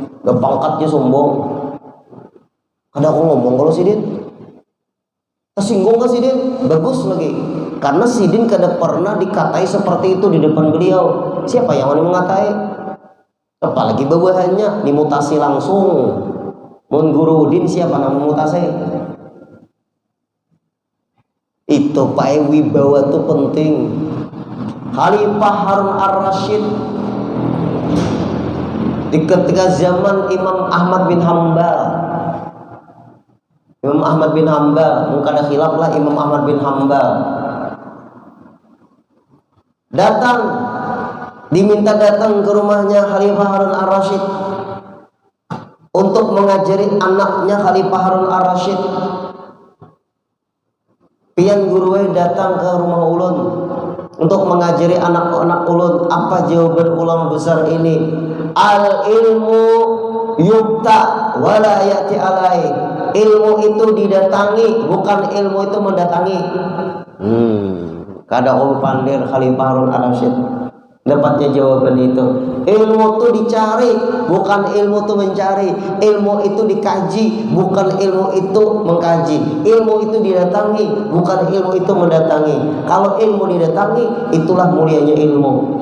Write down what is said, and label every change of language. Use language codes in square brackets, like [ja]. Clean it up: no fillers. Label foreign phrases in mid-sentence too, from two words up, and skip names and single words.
[bjn] Berpangkatnya sombong. Kada aku ngomong kalau sidin. Tersinggung ke sidin. Bagus lagi. Karena sidin kada pernah dikatai seperti itu di depan beliau. [id] Siapa yang mau mengatai? Apalagi bawahannya dimutasi langsung. [bjn] Mun guru din siapa nama mutasi? [id] Itu Pak wibawa itu penting. Khalifah Harun Ar-Rasyid di ketika zaman Imam Ahmad bin Hambal. Imam Ahmad bin Hambal, mungkin ada khilaf lah Imam Ahmad bin Hambal. Diminta datang ke rumahnya Khalifah Harun Ar-Rasyid untuk mengajari anaknya Khalifah Harun Ar-Rasyid. [bjn] Pian guruwe datang ke rumah ulun untuk mengajari anak-anak ulun. [id] Apa jawaban ulama besar ini? [ar] العلم يؤتى ولا يأتي. [id] Ilmu itu didatangi, bukan ilmu itu mendatangi. [bjn] Kada Pandir Khalifah Harun Ar-Rasyid dapatnya jawaban itu. [id] Ilmu itu dicari, bukan ilmu itu mencari. Ilmu itu dikaji, bukan ilmu itu mengkaji. Ilmu itu didatangi, bukan ilmu itu mendatangi. Kalau ilmu didatangi, itulah mulianya ilmu.